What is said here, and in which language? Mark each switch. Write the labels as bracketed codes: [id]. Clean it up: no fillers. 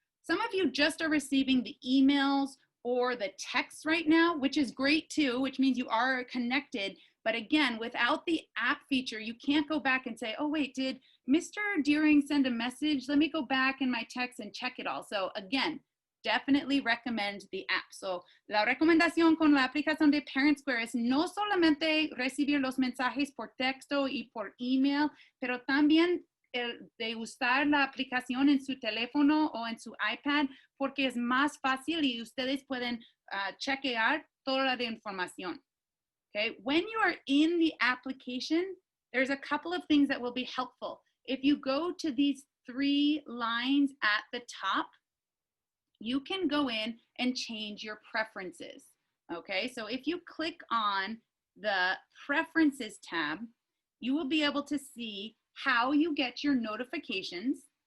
[en] Some of you just are receiving the emails or the texts right now, which is great too, which means you are connected. But again, without the app feature, you can't go back and say, oh wait, did Mr. Deering send a message? Let me go back in my text and check it all. So again, definitely recommend the app. [es] So la recomendación con la aplicación de ParentSquare es no solamente recibir los mensajes por texto y por email, pero también de usar la aplicación en su teléfono o en su iPad porque es más fácil y ustedes pueden chequear toda la información. [en] Okay, when you are in the application, there's a couple of things that will be helpful. If you go to these 3 lines at the top, you can go in and change your preferences. Okay, so if you click on the Preferences tab, you will be able to see how you get your notifications.